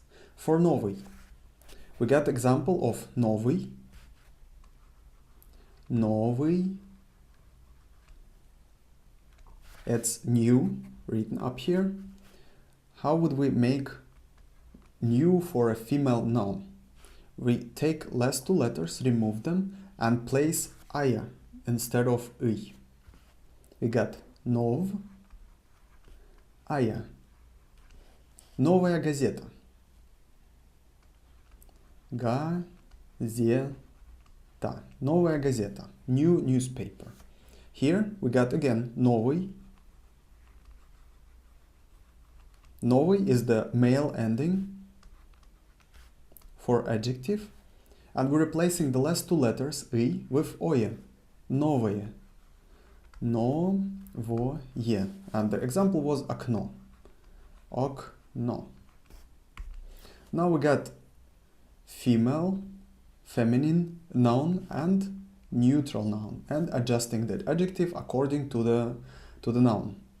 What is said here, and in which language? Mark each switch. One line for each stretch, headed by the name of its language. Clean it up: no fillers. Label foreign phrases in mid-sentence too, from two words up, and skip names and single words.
English: For новый, we got example of
Russian: новый, новый,
English: it's new, written up here. How would we make new for a female noun? We take last two letters, remove them, and place aya instead of y. We got нов, aya.
Russian: Новая газета. Газета. Новая газета.
English: New newspaper. Here we got again новый. Новый is the male ending for adjective, and we're replacing the last two letters y with oye.
Russian: Новое. Новое.
English: And the example was
Russian: окно. Окно.
English: Now we got female, feminine noun and neutral noun, and adjusting the adjective according to the noun.